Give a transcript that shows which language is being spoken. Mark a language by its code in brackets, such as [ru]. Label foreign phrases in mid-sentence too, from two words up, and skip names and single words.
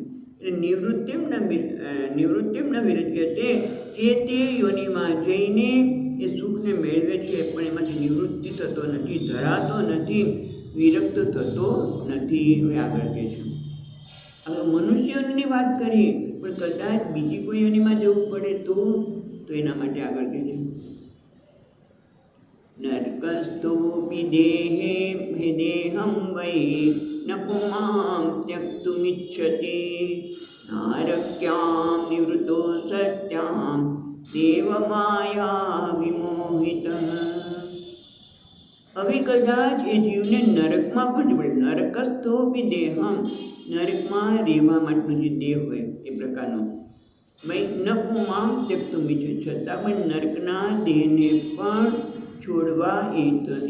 [gu] એટલે [sa] निवृत्तिम न विरज्यते, [gu] જે તે યોનિમાં જઈને એ સુખને મેળવે છે પણ એમાંથી નિવૃત્તિ થતો નથી, ધરાતો નથી, વિરક્ત થતો નથી. હવે આગળ કહે છે, હવે મનુષ્યની વાત કરીએ પણ કદાચ બીજી કોઈ યોનિમાં જવું પડે તો એના માટે આગળ કહે છે [sa] नरकस्थोऽपि देहं वै न पुमां त्यक्तुमिच्छति नारक्यां निवृतो सत्यां देवमाया विमोहितः। [gu] હવે કદાચ એ જીવને નરકમાં પણ પડે, [sa] नरकस्थोपी देहम, [gu] નરકમાં રહેવા માટેનો જે દેહ હોય એ પ્રકારનો, ભાઈ [sa] न पुमाम त्यक्तुम [gu] છે, છતાં પણ નરકના દેહને પણ છોડવા એ નથી.